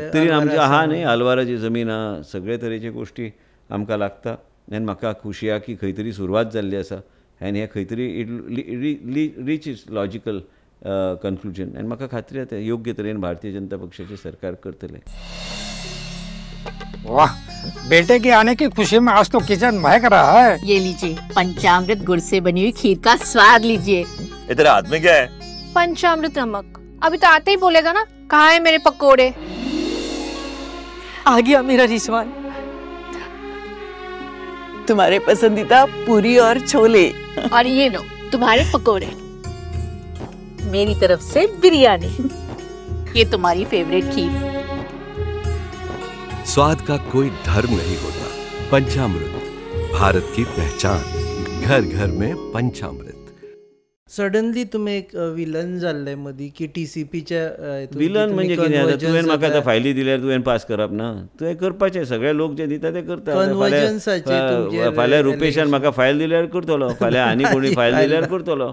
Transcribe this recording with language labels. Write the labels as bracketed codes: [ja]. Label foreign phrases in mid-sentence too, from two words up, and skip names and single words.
[kok] 70 आमचे आहा न्ही. आलवाराची जमीन आहा, सगळे तरेचे गोश्टी आमकां लागता. आनी म्हाका खुशी आहा की खंय तरी सुरवात जाल्ली आसा. आनी हे खंय तरी [en] reach is logical conclusion. [kok] आनी म्हाका खात्री आहा योग्य तरेन भारतीय जनता पक्षाचे सरकार करतले. [hi] वाह, बेटे के आने की खुशी में आज तो किचन महक रहा है. ये लीजिए पंचामृत गुड़ से बनी हुई खीर का स्वाद लीजिए. तेरे हाथ में क्या है? पंचामृत नमक. अभी तो आते ही बोलेगा ना, कहाँ है मेरे पकोड़े. आ गया मेरा रिजवान, तुम्हारे पसंदीदा पूरी और छोले. और ये लो तुम्हारे पकोड़े. मेरी तरफ से बिरयानी. ये तुम्हारी फेवरेट खीर. स्वाद का कोई धर्म नहीं होता. पंचामृत, भारत की पहचान. घर घर में पंचामृत. [kok] सडनली तुम्ही एक विलन जाल्ले मदीं की TCPच्या विलन म्हणजे कितें आतां तुवें म्हाका आतां फायली दिल्यार तुवें पास करप ना. तुवें करपाचें. सगळे लोक जे दिता ते करता. फाल्यां रुपेशान म्हाका फायल दिल्यार करतलो, फाल्यां आनी कोणी फायल दिल्यार करतलो.